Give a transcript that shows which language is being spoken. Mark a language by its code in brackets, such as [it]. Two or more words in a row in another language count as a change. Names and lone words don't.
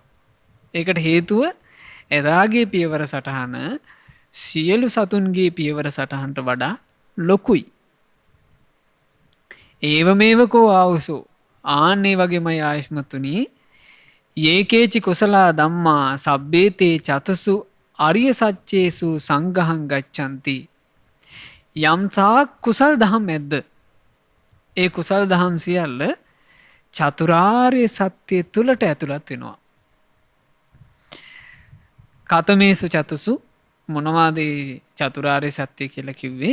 [si] ඒකට හේතුව එදාගේ පියවර සටහන සියලු සතුන්ගේ පියවර සටහනට වඩා ලොකුයි. [pi] ඒව මේවකෝ ආවුසෝ. [si] ආන්නේ වගේමයි ආයුෂ්මතුනි, [pi] යේකේචි කුසලා ධම්මා සබ්බේතේ චතුසු අරිය සච්චේසු සංඝහං ගච්ඡanti. [si] යම්සා කුසල් දහම් ඇද්ද, ඒ කුසල් දහම් සියල්ල චතුරාර්ය සත්‍ය තුලට ඇතුළත් වෙනවා. [pi] කතමේසු චතුසු, [si] මොනවාද චතුරාර්ය සත්‍ය කියලා කිව්වේ?